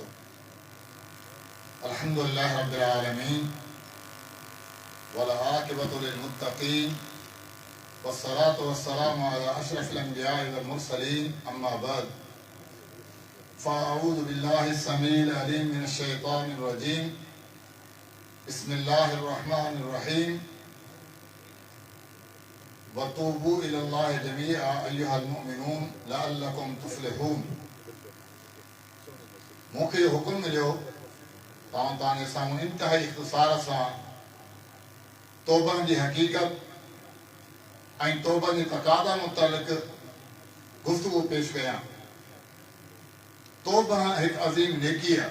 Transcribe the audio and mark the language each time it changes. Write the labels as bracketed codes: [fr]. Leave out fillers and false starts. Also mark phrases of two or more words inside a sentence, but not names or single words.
[ar] الحمد لله رب العالمين والعاقبة للمتقين والصلاة والسلام على أشرف الأنبياء والمرسلين أما بعد فأعوذ بالله السميع العليم من الشيطان الرجيم بسم الله الرحمن الرحيم وتوبوا إلى الله جميعا أيها المؤمنون لعلكم تفلحون. [sd] मूंखे इहो हुकुम मिलियो तव्हांजे साम्हूं इंतिहाई इख़्तिसार सां तौबनि जी हक़ीक़त ऐं तौबनि जी तक़ादा मुतालिक़ गुफ़्तगू पेश कयां। तौबा हिकु अज़ीम नेकी आहे।